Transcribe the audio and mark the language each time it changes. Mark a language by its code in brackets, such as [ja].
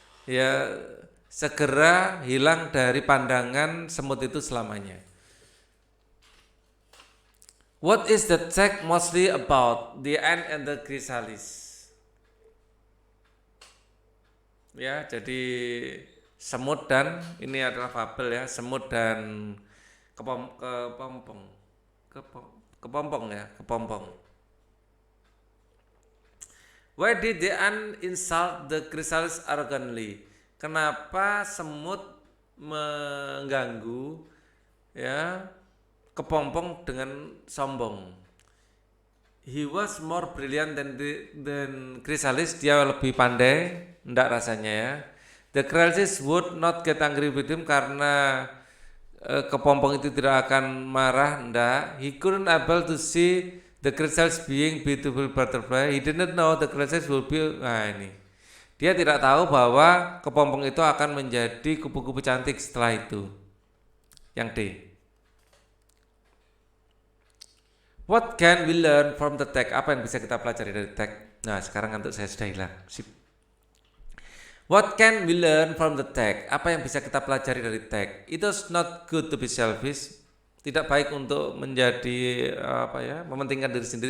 [id] Ya, segera hilang dari pandangan semut itu selamanya. [en] What is the text mostly about? The ant and the chrysalis. [id] Ya, jadi semut dan ini adalah fabel ya, semut dan kepompong. [en] Why did the ant insult the chrysalis arrogantly? [id] Kenapa semut mengganggu ya kepompong dengan sombong? [en] He was more brilliant than chrysalis, [id] dia lebih pandai, enggak rasanya ya. [en] The chrysalis would not get angry with him, [id] karena kepompong itu tidak akan marah, enggak. [en] He couldn't able to see the chrysalis being beautiful butterfly. He didn't know the chrysalis will be. [id] Nah ini, dia tidak tahu bahwa kepompong itu akan menjadi kupu-kupu cantik setelah itu. Yang D. [en] What can we learn from the text? [id] Apa yang bisa kita pelajari dari teks? Nah sekarang ngantuk saya sudah hilang. Sip. [en] What can we learn from the text? [id] Apa yang bisa kita pelajari dari teks? [en] It is not good to be selfish. [id] Tidak baik untuk menjadi mementingkan diri sendiri.